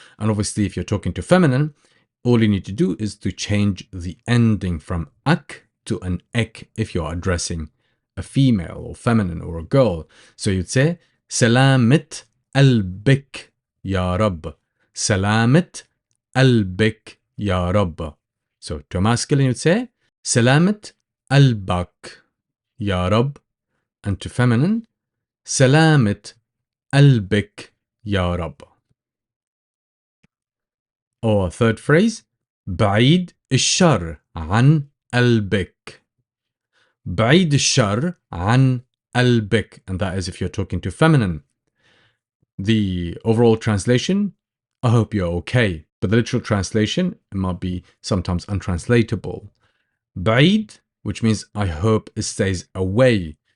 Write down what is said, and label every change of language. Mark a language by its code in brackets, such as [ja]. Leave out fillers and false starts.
[en] And obviously, if you're talking to feminine, all you need to do is to change the ending from ak to an ek if you're addressing a female or feminine or a girl. So you'd say Salamat Albik Ya Rab. Salamat Albik Ya Rab. So to masculine, you'd say Salamat Albak Ya Rab. And to feminine, [ar] سلامة قلبك يا رب. [en] Or third phrase, [ar] بعيد الشر عن قلبك. بعيد الشر عن قلبك. [en] And that is if you're talking to feminine. The overall translation, I hope you're okay. But the literal translation, it might be sometimes untranslatable. بعيد, which means I hope it stays away.